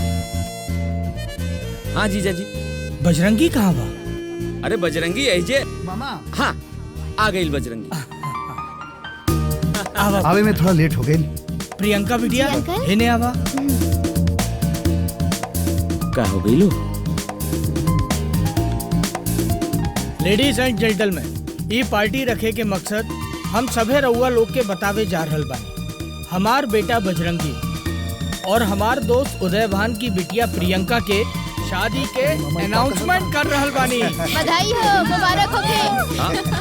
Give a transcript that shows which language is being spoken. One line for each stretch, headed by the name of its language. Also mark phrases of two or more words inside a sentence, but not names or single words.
Bhojpuri: हाँ जीजा जी। बजरंगी कहाँ बा? अरे बजरंगी ऐजे मामा। हाँ आ गई बजरंगी। आवे में थोड़ा लेट हो गई। प्रियंका बिटिया इन्हें आवा। का हो गई लो?
English: ladies and gentleman,
Bhojpuri: ये पार्टी रखे के मकसद हम सभे रउआ लोग के बतावे जा रहल बानी। हमार बेटा बजरंगी और हमार दोस्त उदयभान की बिटिया प्रियंका के शादी के अनाउंसमेंट कर रहल बानी। बधाई हो, मुबारक होके।